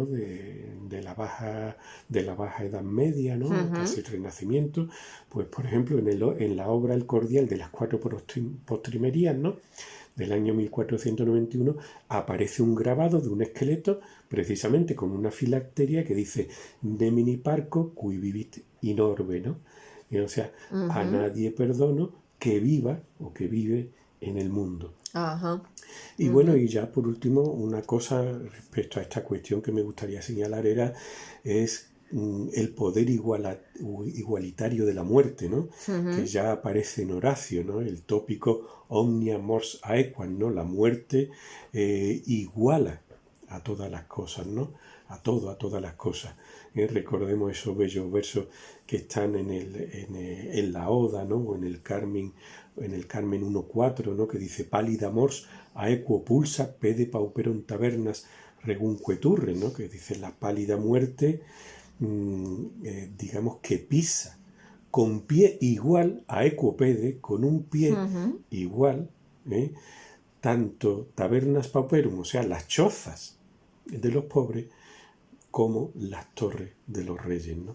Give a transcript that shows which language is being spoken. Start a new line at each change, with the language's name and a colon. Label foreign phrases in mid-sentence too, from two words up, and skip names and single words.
Spanish: de la baja Edad Media, ¿no? Casi el Renacimiento. Pues, por ejemplo, en la obra El Cordial de las 4 postrimerías, ¿no? del año 1491, aparece un grabado de un esqueleto, precisamente con una filacteria que dice
Latin: Nemini parco cui vivit in orbe,
Spanish: ¿no? Y, o sea, a nadie perdono que viva o que vive en el mundo. Ajá. Y bueno, y ya por último, una cosa respecto a esta cuestión que me gustaría señalar es el poder igualitario de la muerte, ¿no? Que ya aparece en Horacio, ¿no? El tópico
Latin: omnia mors aequam,
Spanish: ¿no? La muerte iguala a todas las cosas, ¿no? A todas las cosas. Recordemos esos bellos versos que están en la Oda, ¿no? O en el Carmen 1.4, ¿no? Que dice
Latin: pálida mors aequo pulsa pede pauperum tabernas regumque turre,
Spanish: ¿no? Que dice la pálida muerte, digamos que pisa con pie igual a equopede, con un pie igual, tanto
Latin: tabernas pauperum,
Spanish: o sea, las chozas de los pobres, como las torres de los reyes, ¿no?